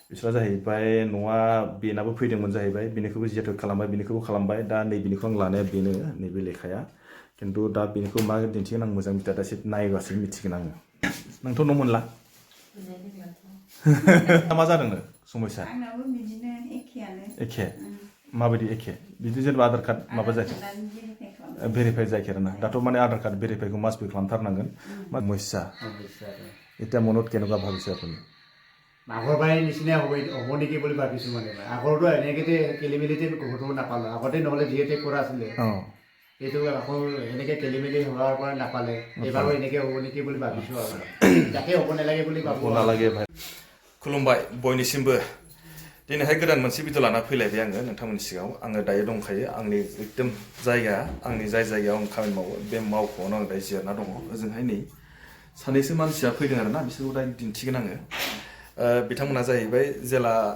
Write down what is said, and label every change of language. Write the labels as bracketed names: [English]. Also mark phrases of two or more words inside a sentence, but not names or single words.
[Bodo] बिसोरा जाहैबाय न'आ बेनाबो फैदोंमोन जाहैबाय बिनिखौबो जियाथ' खालामबाय बिनिखौबो खालामबाय दा नैबेनिखौ आं लानाया बेनो नैबे लेखाया खिन्थु दा बेनिखौ मा दिन्थिगोन आं मोजां मिथिया दासो नायबासो मिथिगोन आङो नोंथ' न' मोनला मा जादोंनो समस्या आंनाबो बिदिनो एखेयानो एखे माबायदि एखे बिदि जेनेबा आधार कार्ड माबा जायाखै भेरिफाइ जायाखै आरोना दाथ' माने आधार कार्ड भेरिफाइखौ [English] must be [Bodo] खालामथारनांगोन मा [Assamese] সমস্যা এতিয়া মনত কেনেকুৱা ভাবিছে আপুনি আগৰ পৰাই নিচিনা হ'ব নেকি বুলি ভাবিছোঁ মানে আগৰটো এনেকৈ খেলি মেলিতে ক'তো নাপালোঁ আগতে নহ'লে যিহেতু কৰা আছিলে এইটো আকৌ এনেকৈ খেলি মেলি হোৱাৰ পৰা নাপালে এইবাৰো এনেকৈ হ'ব নেকি বুলি ভাবিছোঁ আৰু তাকে হ'ব নালাগে বুলি ভাবোঁ [Bodo] नालागे भाई खुलुमबाय बयनिसिमबो दिनैहाय गोदान मोनसे भिडिअ लाना फैलायबाय आङो नोंथांमोननि सिगाङाव आङो दायो दंखायो आंनि एकदम जायगा आंनि जाय जायगायाव आं खामानि मावो बे मावख'आवनो आं दायो जिरायना दङ ओजोंहाय नै सानैसो मानसिया फैदों आरोना बिसोरखौ दा दिन्थिगोन आङो बिथांमोना जाहैबाय जेला